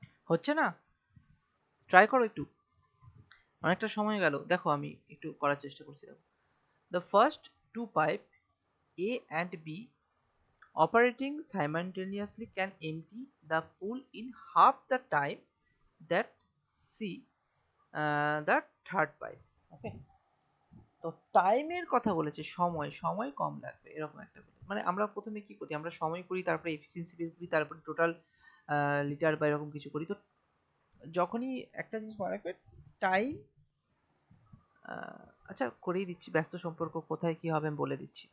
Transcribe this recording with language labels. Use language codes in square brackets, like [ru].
[bn] হচ্ছে না? ট্রাই করো একটু, অনেকটা সময় গেল, দেখো আমি একটু করার চেষ্টা করছি। দেখো, [en] the first two pipe A and B operating simultaneously can empty the pool in half the time that C the third pipe. [bn] ওকে, তো টাইমের কথা বলেছে, সময় সময় কম লাগবে এরকম একটা ব্যাপার। মানে আমরা প্রথমে কি করি, আমরা সময় করি, তারপরে এফিসিয়েন্সি বের করি, তারপরে টোটাল লিটার বা এরকম কিছু করি। তো যখনই একটা জিনিস মনে রাখবে, টাইম, আচ্ছা করেই দিচ্ছি, ব্যস্ত সম্পর্ক কোথায় কি হবে আমি বলে দিচ্ছি।